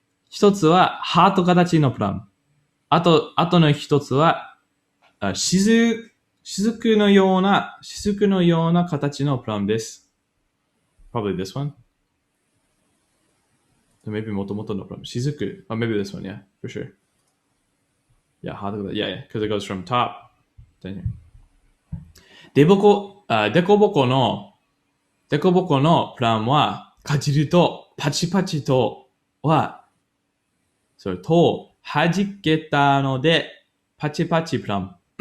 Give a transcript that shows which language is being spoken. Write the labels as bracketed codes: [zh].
[ja] 一つはハート形のプラム。あとの一つは雫のような形のプラムです。 [en] Probably this one. Maybe [ja] もともとのプラム。雫。 [en] Maybe this one, yeah, for sure. Yeah, because it goes from top. Then here. [ja] デコボコのプラムはかじるとパチパチと弾けたのでパチパチプラム。